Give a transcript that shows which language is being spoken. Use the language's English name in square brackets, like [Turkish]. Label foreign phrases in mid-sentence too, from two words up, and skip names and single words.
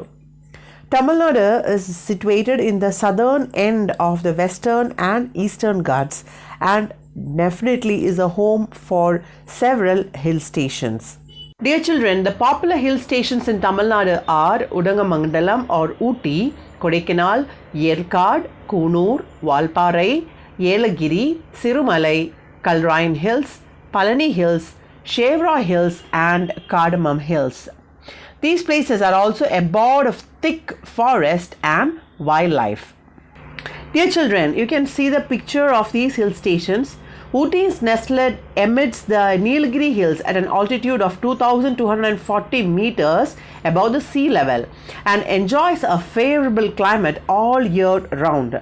[English] Tamil Nadu is situated in the southern end of the western and eastern Ghats and definitely is a home for several hill stations. Dear children, the popular hill stations in Tamil Nadu are Udangamangalam or Ooty, Kodaikanal, Yerkad, Kunur, Valparai, Yelagiri, Sirumalai, Kalrain Hills, Palani Hills, Shevra Hills and Cardamom Hills. These places are also abode of thick forest and wildlife. Dear children, you can see the picture of these hill stations. Ooty is nestled amidst the Nilgiri Hills at an altitude of 2,240 meters above the sea level and enjoys a favorable climate all year round.